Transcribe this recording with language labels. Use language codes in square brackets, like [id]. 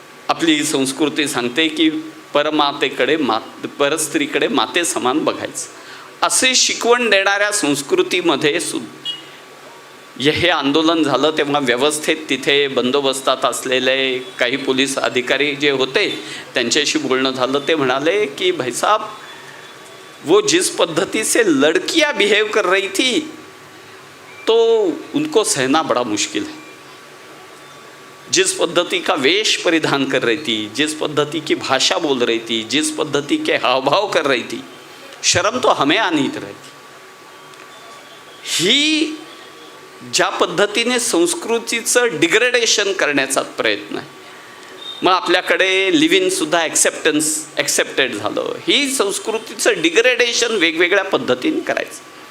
[mr] आपली संस्कृती सांगते की परमातेकडे परस्त्रीकडे माते समान बघायचं. असे शिकवण देणाऱ्या संस्कृतीमध्ये हे आंदोलन झालं तेव्हा व्यवस्थेत तिथे बंदोबस्तात असलेले काही पोलीस अधिकारी जे होते त्यांच्याशी बोलणं झालं. ते म्हणाले की [hi] भाई साहब वो जिस पद्धति से लड़कियां बिहेव कर रही थी तो उनको सहना बड़ा मुश्किल है. जिस पद्धति का वेश परिधान कर रही थी, जिस पद्धति की भाषा बोल रही थी, जिस पद्धति के हावभाव कर रही थी, शर्म तो हमें आनी रही थी. [mr] ही ज्या पद्धतीने संस्कृतीचं डिग्रेडेशन करण्याचा प्रयत्न आहे. मग आपल्याकडे लिव्ह इन सुद्धा ॲक्सेप्टेड झालं. ही संस्कृतीचं डिग्रेडेशन वेगवेगळ्या पद्धतीने करायचं.